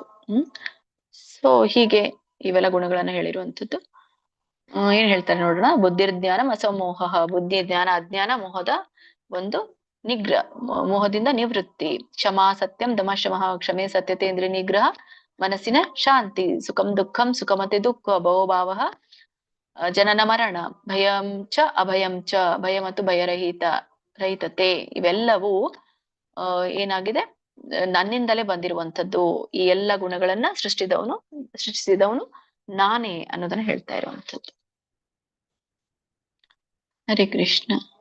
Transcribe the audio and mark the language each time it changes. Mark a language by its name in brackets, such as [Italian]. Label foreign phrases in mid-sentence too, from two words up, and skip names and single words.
[Kannada] ಸೊ ಹೀಗೆ ಇವೆಲ್ಲ ಗುಣಗಳನ್ನ ಹೇಳಿರುವಂಥದ್ದು. ಏನ್ ಹೇಳ್ತಾರೆ ನೋಡೋಣ. [Sanskrit] ಬುದ್ಧಿರ್ಜ್ಞಾನ ಅಸಮೋಹ. [Kannada] ಬುದ್ಧಿ ಜ್ಞಾನ ಅಜ್ಞಾನ ಮೋಹದ ಒಂದು ನಿಗ್ರಹ, ಮೋಹದಿಂದ ನಿವೃತ್ತಿ. [Sanskrit] ಕ್ಷಮಾ ಸತ್ಯಂ ದಮ ಶಮಃ. [Kannada] ಕ್ಷಮೆ ಸತ್ಯತೆ ಇಂದ್ರಿಯ ನಿಗ್ರಹ, ಮನಸ್ಸಿನ ಶಾಂತಿ. [Sanskrit] ಸುಖಂ ದುಃಖಂ [Kannada] ಸುಖ ಮತ್ತೆ ದುಃಖ ಭವೋಭಾವ ಜನನ ಮರಣ, [Sanskrit] ಭಯಂ ಚ ಅಭಯಂ ಚ, [Kannada] ಭಯ ಮತ್ತು ರಹಿತತೆ ಇವೆಲ್ಲವೂ ಏನಾಗಿದೆ, ನನ್ನಿಂದಲೇ ಬಂದಿರುವಂತದ್ದು. ಈ ಎಲ್ಲ ಗುಣಗಳನ್ನ ಸೃಷ್ಟಿಸಿದವನು ನಾನೇ ಅನ್ನೋದನ್ನ ಹೇಳ್ತಾ ಇರುವಂತದ್ದು. ಹರೇ ಕೃಷ್ಣ.